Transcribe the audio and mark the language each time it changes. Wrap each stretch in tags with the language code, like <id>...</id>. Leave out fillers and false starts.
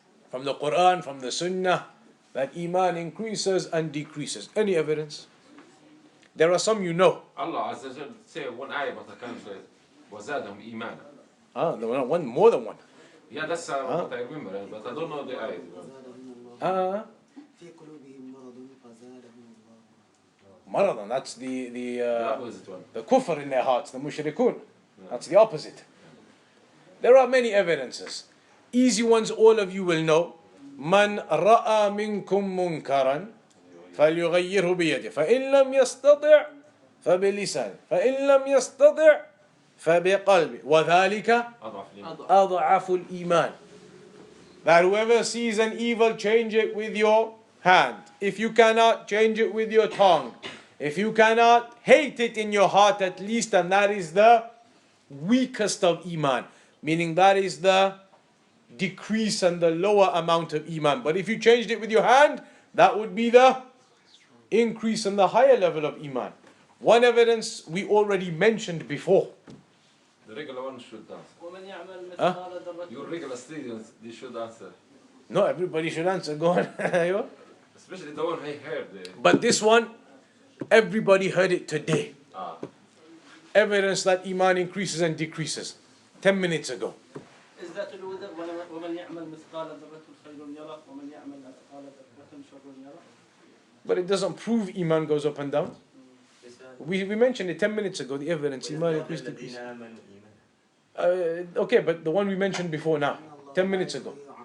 <en>From the Quran, from the Sunnah, that Iman increases and decreases. Any evidence? There are some you know. Allah Azza wa Jal say one ayah, but I can't say it.</en> <ar>وَزَادَهُمْ إِيمَانًا.</ar> <en>There were one, more than one. Yeah, that's what I remember, but I don't know the ayah.</en> <ar>في قلوبهم مرض فزادهم الله.</ar> <en>Maradan, that's the opposite one. the kufr in their hearts, the mushrikun. That's the opposite. There are many evidences. Easy ones all of you will know.</en> <ar>من رأى منكم منكرا فليغيره بيده فإن لم يستطع فبلسانه فإن لم يستطع فبقلبه وذلك أضعف الإيمان.</ar> <en>That whoever sees an evil, change it with your hand. If you cannot, change it with your tongue. If you cannot, hate it in your heart at least, and that is the weakest of Iman. Meaning that is the decrease and the lower amount of Iman. But if you changed it with your hand, that would be the increase and the higher level of Iman. One evidence we already mentioned before. The regular one should answer. Huh? Your regular students, they should answer. No, everybody should answer. Go on. Especially the one I heard. But this one, everybody heard it today. Evidence that Iman increases and decreases. 10 minutes ago. Is that</en> <ar>ومن يعمل مثقال ذرة خير يره ومن يعمل مثقال ذرة شر يره?</ar> <en>But it doesn't prove Iman goes up and down. We mentioned it 10 minutes ago, the evidence Iman increases, decreases. Okay, but the one we mentioned before now, 10 minutes ago.</en>